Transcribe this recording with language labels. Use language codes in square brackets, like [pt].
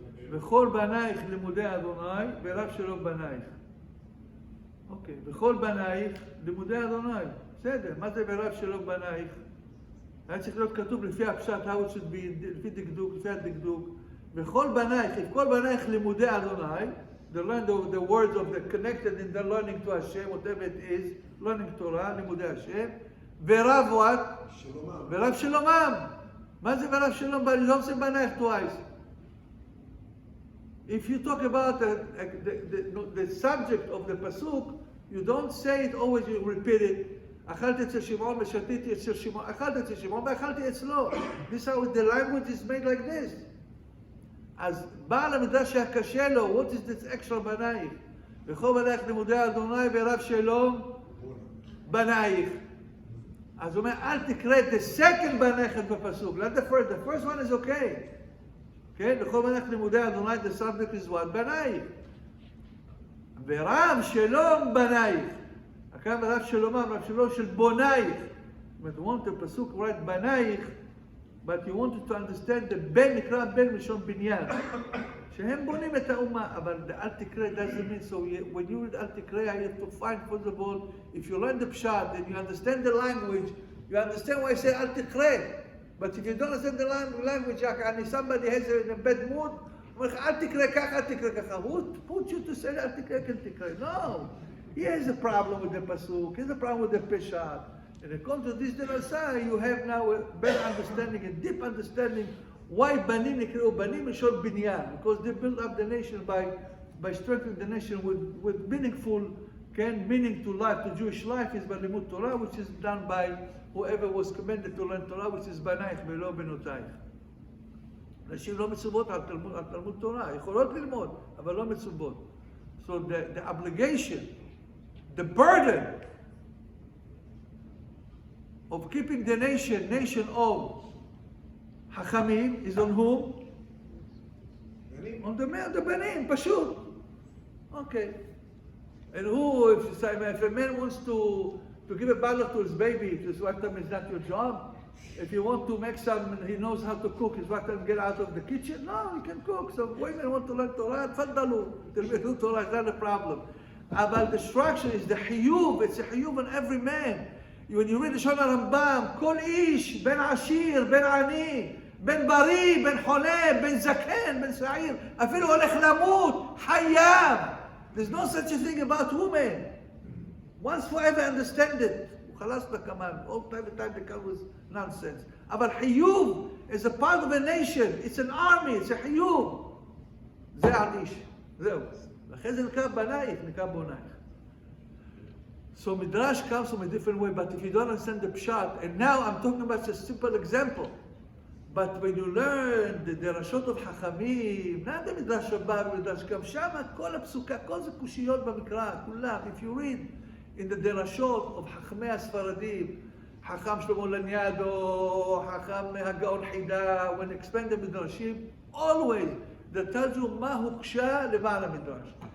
[he] וכל בנייך לימודי אדוני, ורב שלום בנייך. אוקיי, וכל בנייך לימודי אדוני. בסדר, מה זה ורב שלום בנייך? היה צריך להיות כתוב לפי הפשט, [en] how it should be, [he] לפי דקדוק, לפי הדקדוק. [en] וכל בנייך, if [he] כל בנייך לימודי אדוני, [en] the words of the connected in the learning to Hashem, whatever it is, learning Torah, [he] לימודי השם, [en] ורב what? [he] שלומם. ורב שלומם. מה זה ורב שלומם? [en] You don't say בנייך twice. If you talk about the subject of the pasuk, you don't say it always, you repeat it. [he] אכלתי אצל שמעון ושתיתי אצל שמעון, אכלתי אצל שמעון ואכלתי אצלו. [en] This is how the language is made like this. [he] אז בעל המדרש שהיה קשה לו, [en] what is this extra [he] בנייך? וכל בנייך לימודי אדוני ורב שלום בנייך. אז הוא אומר, אל תקרא את [en] the second [he] בנייך בפסוק, [en] not the first one is okay. [he] כן, וכל בנייך לימודי אדוני, [en] the subject is what? [he] בנייך. ורב שלום בנייך. כאן רב שלומם, רב שלום של בונייך. [en] But you want the pasuk right בנייך, but you wanted to understand the [he] בן נקרא בן מלשון בניין. שהם בונים את האומה, אבל אל תקרא [en] doesn't mean so. When you read אל תקרא, you have to find first of all, if you learn the pshat and you understand the language, you understand why I say אל תקרא. But if you don't understand the language, and somebody has a bad mood, [he] אומר לך אל תקרא ככה, [en] אל תקרא ככה. Who put you to say אל תקרא, כן תקרא? No. He has a problem with the pasuk, he has a problem with the peshat. And according to this derasa, you have now a better understanding, a deep understanding why banim nikru banim is short binyan, because they built up the nation by strengthening the nation with meaningful, meaning to life, to Jewish life is by limud Torah, which is done by whoever was commanded to learn Torah, which is banaich velo benotaich. [he] נשים לא מצוות על תלמוד תורה, יכולות ללמוד, אבל לא מצוות. [en] So the obligation, the burden of keeping the nation of Hachamim is on whom? On the banim, pashut. Okay. And who, if a man wants to give a bath to his baby, his wife tells him it's not your job. If you want to make some, he knows how to cook, his wife tells him get out of the kitchen. No, he can cook. So women want to learn Torah, tfaddalu. Tلمدوا Torah, it's not a problem. About the structure is the hiyuv. It's a hiyuv on every man. When you read the Shon HaRambam, kol ish, ben ashir, ben ani, ben bari, ben choleh, ben zaken, ben sa'ir, afilu holech lamut, hayab. There's no such a thing about women. Once forever understand it. [ar] Khalas b'kamal. [en] All time they come with nonsense. But hiyuv is a part of a nation. It's an army. It's a hiyuv. [he] זה עדיש. זהו. לכן זה נקרא בנייך, נקרא בונייך. [en] So Midrash comes from a different way, but if you don't understand the pshat, and now I'm talking about just a simple example, but when you learn the derashot of Hachamim, not the Midrash Rabbah, Midrash Kam, Shama, [he] כל הפסוקה, כל זה קושיות במקרא, כולם. [en] If you read in the derashot of Hachamei הספרדים, Hacham Shlomo Laniado, Hacham הגאון חידה, when expand the Midrashim, always, that tells you [he] מה הוקשה לבעל המדרש.